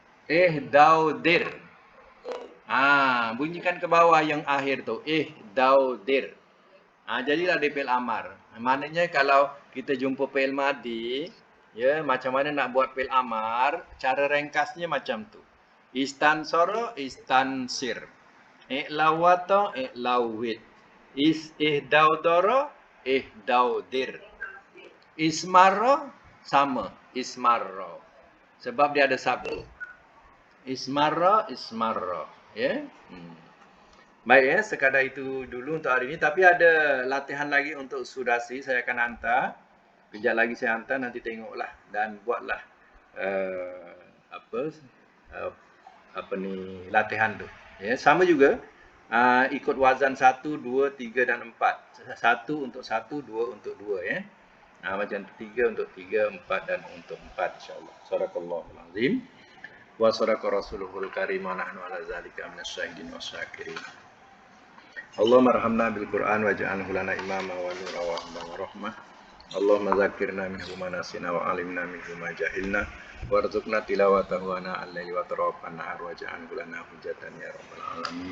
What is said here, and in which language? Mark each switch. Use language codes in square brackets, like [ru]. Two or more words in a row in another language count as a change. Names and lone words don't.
[ar] Ihdaudir. [ms] Bunyikan ke bawah yang akhir tu. Ihdaudir. Jadilah dia [ar] فعل أمر. [ms] Maknanya kalau kita jumpa [ar] فعل ماضي, [ms] ya, macam mana nak buat [ar] فعل أمر, [ms] cara ringkasnya macam tu. [ar] استنصر، استنصر. اعلوّط، اعلوّط. احدودر، احدودر. Ismarra, [ms] sama. Ismarra. Sebab dia ada sabdu. [ar] اسمرّ، اسمرّ. [ms] Ya. Baik ya, sekadar itu dulu untuk hari ini. Tapi ada latihan lagi untuk sudasi. Saya akan hantar. Kejap lagi saya hantar, nanti tengoklah. Dan buatlah latihan tu. Ya, sama juga. Ikut wazan 1, 2, 3 dan 4. 1 untuk 1, 2 untuk 2 ya. Macam 3 untuk 3, 4 dan untuk 4 insyaAllah. [ar] صدق الله العظيم. وصدق رسوله الكريم ونحن على ذلك من الشاهدين والشاكرين. اللهم ارحمنا بالقرآن واجعله لنا إماما ونورا وهدى ورحمة. اللهم ذكرنا منه ما نسينا وعلمنا منه ما جهلنا وارزقنا تلاوته آناء الليل وأطراف النهار واجعله لنا حجة يا رب العالمين.